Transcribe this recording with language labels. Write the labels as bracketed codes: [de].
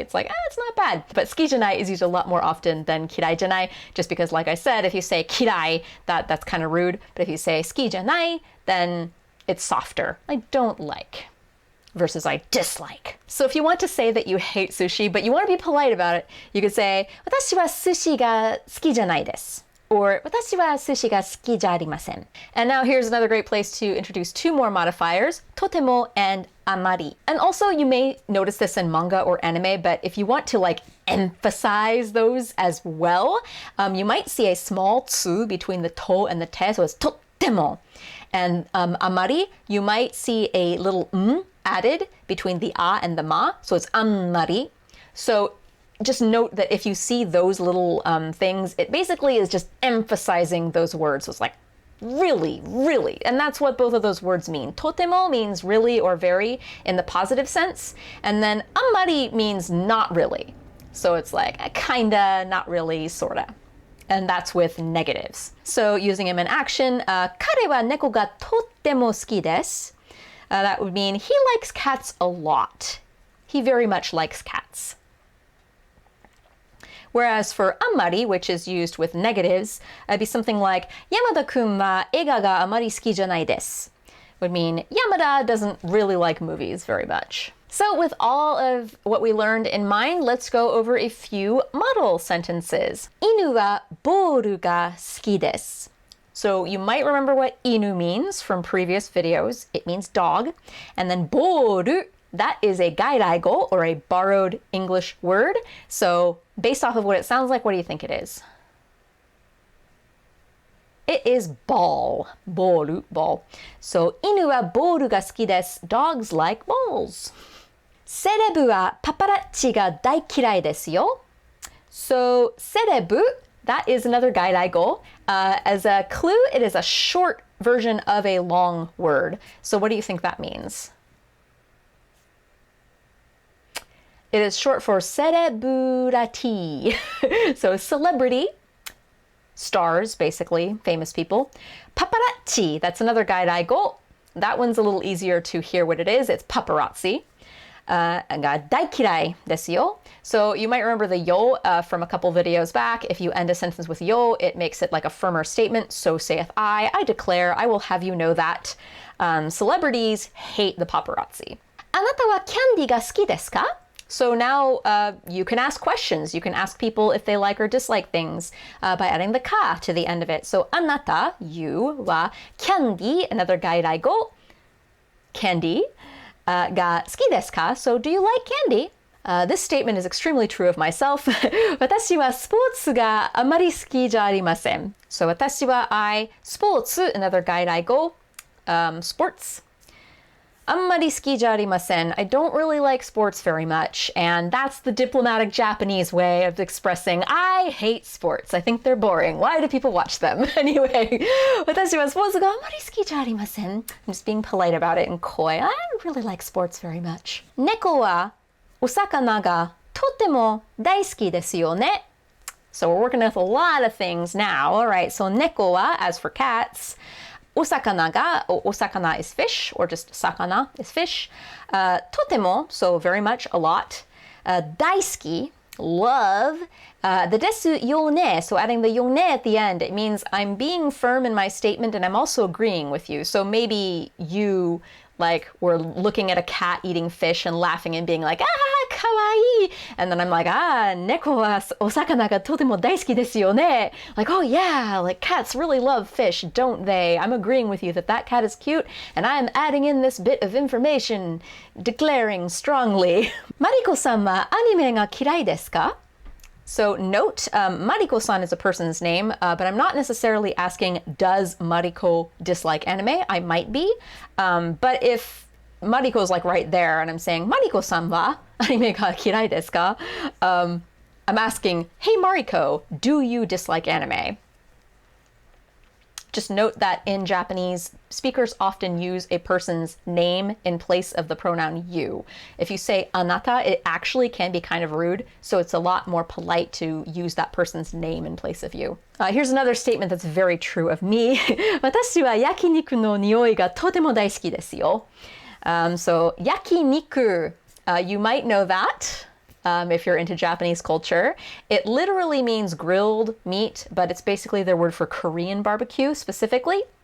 [en] It's like, it's not bad. But ski janai is used a lot more often than kirai janai, just because like I said, if you say kirai, that's kind of rude. But if you say ski janai, then it's softer. I don't like versus I dislike. So if you want to say that you hate sushi, but you want to be polite about it, you could say, [ja] 私はsushiが好きじゃないです. Or 私はsushiが好きじゃありません. [en] And now here's another great place to introduce two more modifiers, とても and あまり. And also you may notice this in manga or anime, but if you want to like emphasize those as well, you might see a small tsu between the to and the te, so it's とても. And amari, you might see a little added between the a and the ma, so it's amari. So just note that if you see those little things, it basically is just emphasizing those words. So it's like really, really. And that's what both of those words mean. Totemo means really or very in the positive sense. And then amari means not really. So it's like kinda, not really, sorta. And that's with negatives. So using them in action, [ja] 彼は猫がとっても好きです. [en] That would mean he likes cats a lot. He very much likes cats. Whereas for amari, which is used with negatives, it'd be something like [ja] 山田くんは映画があまり好きじゃないです. [en] Would mean Yamada doesn't really like movies very much. So with all of what we learned in mind, let's go over a few model sentences. [ja] 犬はボールが好きです. [en] So you might remember what inu means from previous videos. It means dog. And then ボール, that is a gairaigo or a borrowed English word. So based off of what it sounds like, what do you think it is? It is ball. ボール, ball. [ja] So 犬はボールが好きです. [en] Dogs like balls. [ja] セレブはパパラッチが大嫌いですよ. [en] So セレブ, that is another gairaigo. As a clue, it is a short version of a long word. So what do you think that means? It is short for sereburati. So celebrity, stars basically, famous people. Paparazzi, that's another gairaigo. That one's a little easier to hear what it is. It's paparazzi. [ja] 大嫌いですよ. [en] So you might remember the yo from a couple videos back. If you end a sentence with yo, it makes it like a firmer statement. So saith I declare, I will have you know that. Celebrities hate the paparazzi. [ja] あなたはキャンディーが好きですか? [en] So now you can ask questions. You can ask people if they like or dislike things by adding the ka to the end of it. So あなた, you, wa, candy, another gairaigo, candy, [ja] が好きですか? [en] So do you like candy? This statement is extremely true of myself. [ja] 私はスポーツがあまり好きじゃありません. [en] So 私はI, sports, another gairaigo, sports. [ja] あんまり好きじゃありません. [en] I don't really like sports very much, and that's the diplomatic Japanese way of expressing I hate sports. I think they're boring. Why do people watch them? [ja] Anyway, 私はスポーツがあんまり好きじゃありません. [en] I'm just being polite about it and coy. I don't really like sports very much. [ja] 猫はお魚がとても大好きですよね. [en] So we're working with a lot of things now. All right, so 猫は, as for cats, Osakana ga, osakana is fish, or just sakana is fish. Totemo, so very much, a lot. Daisuki, love. The desu yone, so adding the yone at the end, it means I'm being firm in my statement and I'm also agreeing with you. So maybe you were looking at a cat eating fish and laughing and being like, [ja] kawaii. [en] And then I'm like, [ja] 猫はお魚がとても大好きですよね. [en] Like, oh yeah, like cats really love fish, don't they? I'm agreeing with you that that cat is cute, and I'm adding in this bit of information, declaring strongly. [ja] Mariko さんはアニメが嫌いですか? [en] So note, Mariko-san is a person's name, but I'm not necessarily asking, does Mariko dislike anime? I might be, but if Mariko's like right there and I'm saying, [ja] Mariko-san wa anime ga kirai desu ka? [en] I'm asking, hey Mariko, do you dislike anime? Just note that in Japanese, speakers often use a person's name in place of the pronoun you. If you say anata, it actually can be kind of rude, so it's a lot more polite to use that person's name in place of you. Here's another statement that's very true of me. [ja] 私は焼肉の匂いがとても大好きですよ. [en] So, yakiniku, you might know that. If you're into Japanese culture. It literally means grilled meat, but it's basically their word for Korean barbecue specifically.